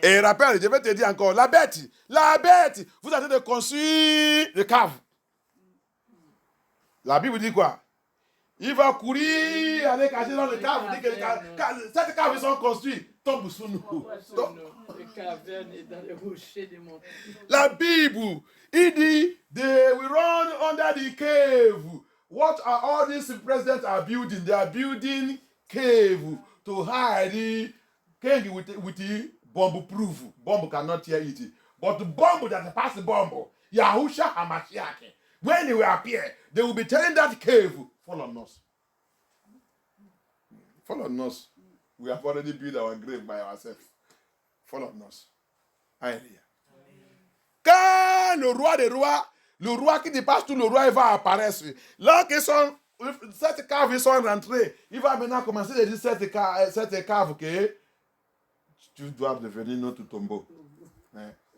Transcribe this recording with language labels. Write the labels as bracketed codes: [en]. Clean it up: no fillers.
[fr] Et rappelle, je vais te dire encore, la bête, vous êtes en train de construire des caves. La Bible dit quoi? Il va courir, aller cacher dans les caves. Cette cave, ils sont construites. Tombe sous nous. Les cavernes et dans les rochers des montagnes. La Bible, il dit, [en] they will run under the cave. What are all these presidents are building? They are building cave to hide the king with the bomb proof. Bomb cannot tear it. But the bomb that pass the bomb, Yahusha HaMashiach. When they will appear, they will be telling that cave, fall on us. Fall on us. We have already built our grave by ourselves. Fall on us. Alléluia. [fr] Quand le roi des rois, le roi qui dépasse tout le roi, il va apparaître. Là qu'ils sont, cette cave, ils sont rentrés. Il va maintenant commencer à dire cette cave que tu dois devenir notre tombeau. Hein?